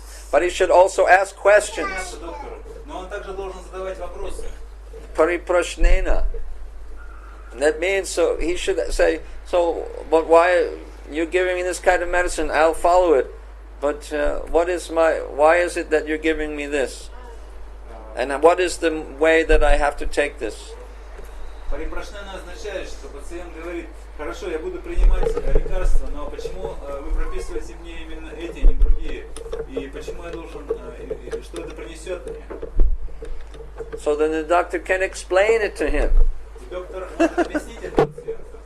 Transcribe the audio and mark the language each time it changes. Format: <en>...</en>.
<en>But he should also ask questions.</en> <ru>Но он также должен задавать вопросы.</ru> <sa>Pariprashnena.</sa> <en>That means, so he should say, so, but why you're giving me this kind of medicine? I'll follow it. But why is it that you're giving me this? And what is the way that I have to take this?</en> <ru>Парипрашнена означает, что пациент говорит, хорошо, я буду принимать лекарства, но почему вы прописываете мне именно эти, а не другие? И почему я должен, и что это принесет мне?</ru> <en>So then the doctor can explain it to him.</en> <ru>И доктор может объяснить это пациенту.</ru>